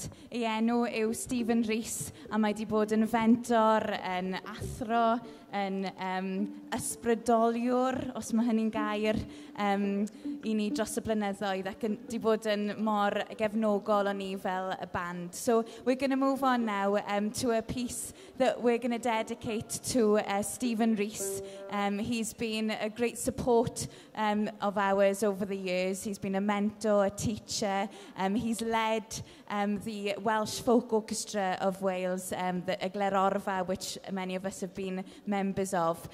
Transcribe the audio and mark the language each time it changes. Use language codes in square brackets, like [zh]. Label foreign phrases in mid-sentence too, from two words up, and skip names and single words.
[cy] Ei enw yw Stephen Rees a mae wedi bod yn fentor, yn athro, yn ysbrydoliwr, os mae hynny'n gair, i ni dros y blynyddoedd ac wedi bod yn mor gefnogol o ni fel y band. [en] So we're going to move on now to a piece that we're going to dedicate to Stephen Rees. He's been a great support of ours over the years. He's been a mentor, a teacher. He's led the Welsh Folk Orchestra of Wales, the Eglerorfa, which many of us have been members of.